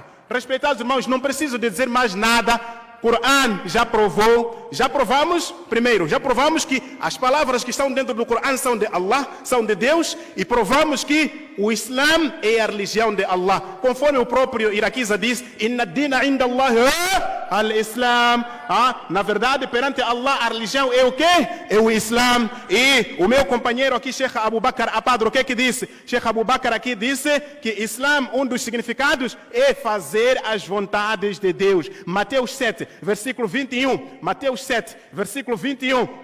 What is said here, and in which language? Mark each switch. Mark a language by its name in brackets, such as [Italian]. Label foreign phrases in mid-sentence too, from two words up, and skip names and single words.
[Portuguese] Respeitados irmãos, não preciso de dizer mais nada. Corão já provou, já provamos que as palavras que estão dentro do Corão são de Allah, são de Deus, e provamos que o Islã é a religião de Allah. Conforme o próprio Iraquiza diz: [Arabic] إن الدين عند الله الإسلام. [Portuguese] Na verdade, perante Allah, a religião é o quê? É o Islam. E o meu companheiro aqui, Sheikh Abu Bakr Apadro, o que disse? Sheikh Abu Bakr aqui disse que Islam, um dos significados é fazer as vontades de Deus. Mateus 7, versículo 21. Mateus 7, versículo 21.